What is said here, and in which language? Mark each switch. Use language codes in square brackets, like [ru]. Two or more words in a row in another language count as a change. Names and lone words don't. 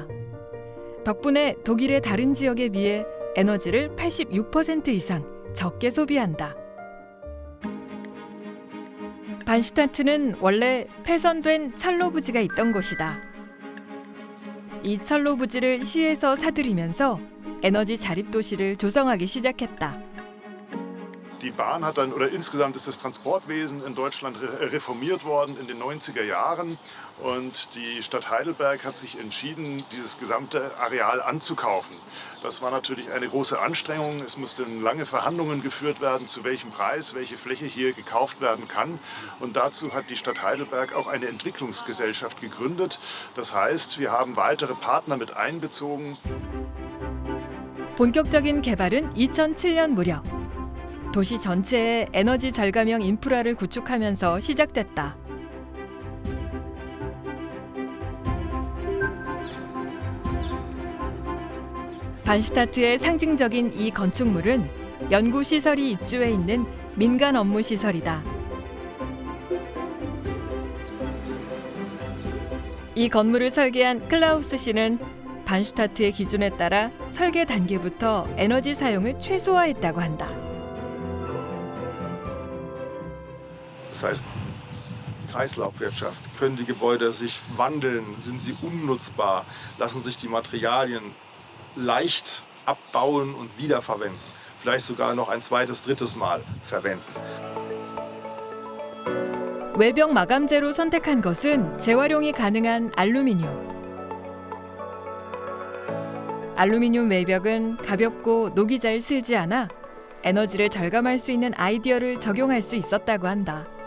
[ko] 덕분에 독일의 다른 지역에 비해 에너지를 86% 이상 적게 소비한다. 반슈타트는 원래 폐선된 철로 부지가 있던 곳이다. 이 철로 부지를 시에서 사들이면서 에너지 자립 도시를 조성하기 시작했다. [de] Die Bahn hat dann, oder insgesamt ist das Transportwesen in Deutschland reformiert worden in den 90er Jahren. Und die Stadt Heidelberg hat sich entschieden, dieses gesamte Areal anzukaufen. Das war natürlich eine große Anstrengung. Es mussten lange Verhandlungen geführt werden, zu welchem Preis welche Fläche hier gekauft werden kann. Und dazu hat die Stadt Heidelberg auch eine Entwicklungsgesellschaft gegründet. Das heißt, wir haben weitere Partner mit einbezogen. [ko] 본격적인 개발은 2007년 무렵. 도시 전체에 에너지 절감형 인프라를 구축하면서 시작됐다. 반슈타트의 상징적인 이 건축물은 연구시설이 입주해 있는 민간 업무시설이다. 이 건물을 설계한 클라우스 씨는 반슈타트의 기준에 따라 설계 단계부터 에너지 사용을 최소화했다고 한다. [de] Das heißt, Kreislaufwirtschaft. Können die Gebäude sich wandeln? Sind sie unnutzbar? Lassen sich die Materialien leicht abbauen und wiederverwenden? Vielleicht sogar noch ein zweites, drittes Mal verwenden. [ko] 외벽 마감재로 선택한 것은 재활용이 가능한 알루미늄. 알루미늄 외벽은 가볍고 녹이 잘 슬지 않아 에너지를 절감할 수 있는 아이디어를 적용할 수 있었다고 한다.